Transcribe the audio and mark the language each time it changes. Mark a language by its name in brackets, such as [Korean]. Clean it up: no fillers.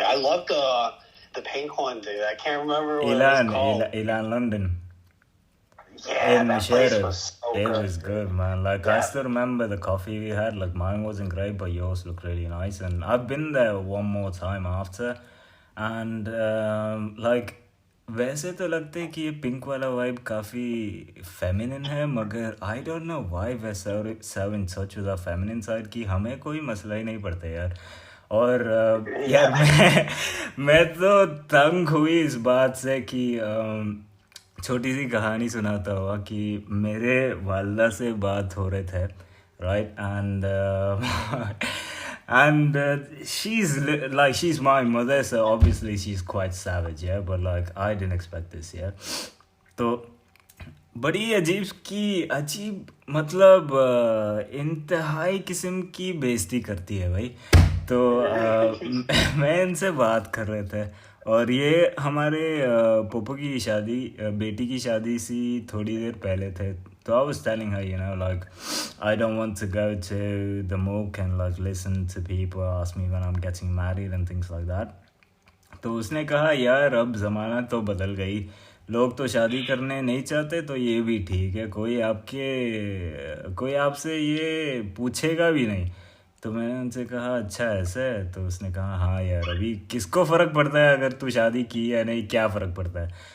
[English] Like I love the pink one, dude. I can't remember what it was called. Elan London. Yeah, In that place Seher. was so It good. was good, man. Like, I Yeah. still remember the coffee we had. Like, mine wasn't great, but yours looked really nice. And I've been there one more time after. [Hindi] And, like, वैसे तो लगता है कि ये pink वाला vibe काफ़ी feminine है मगर [English] I don't know why we so in touch with our feminine side [Hindi] कि हमें कोई मसला ही नहीं पड़ता यार और यार मैं तो तंग हुई इस बात से कि छोटी सी कहानी सुनाता हुआ कि मेरे वालदा से बात हो रहे थे right [English] and she's my mother, so obviously she's quite savage, yeah, but like I didn't expect this, yeah. [Hindi] तो बड़ी अजीब मतलब इंतहाई किस्म की बेइज्जती करती है भाई. तो मैं इनसे बात कर रहे थे और ये हमारे पोपो की शादी बेटी की शादी सी थोड़ी देर पहले थे. [English] So I was telling her, like, I don't want to go to the mook and like listen to people ask me when I'm getting married and things like that. [Hindi] तो उसने कहा यार अब ज़माना तो बदल गई, लोग तो शादी करने नहीं चाहते तो ये भी ठीक है, कोई आपसे ये पूछेगा भी नहीं. तो मैंने उनसे कहा अच्छा ऐसा है. तो उसने कहा हाँ यार अभी किसको फ़र्क पड़ता है अगर तू शादी की या नहीं, क्या फ़र्क पड़ता है.